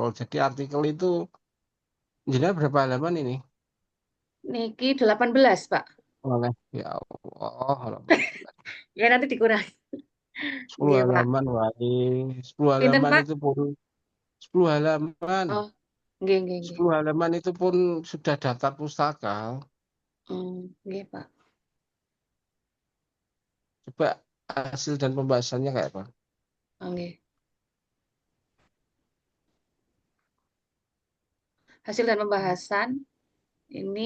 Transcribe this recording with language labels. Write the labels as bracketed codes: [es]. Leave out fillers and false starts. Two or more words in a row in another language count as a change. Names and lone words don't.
[id] Jadi artikel itu jadinya berapa halaman ini? niki 18, Pak. Oleh ya Allah, halaman Ya nanti dikurangi. 10 Nggih, Pak. halaman wali 10 Pinten, halaman Pak? itu pun 10 halaman. Oh, nggih, nggih, nggih. 10 halaman itu pun sudah daftar pustaka. Nggih, Pak. Coba hasil dan pembahasannya kayak apa? Oh, nggih. Hasil dan pembahasan ini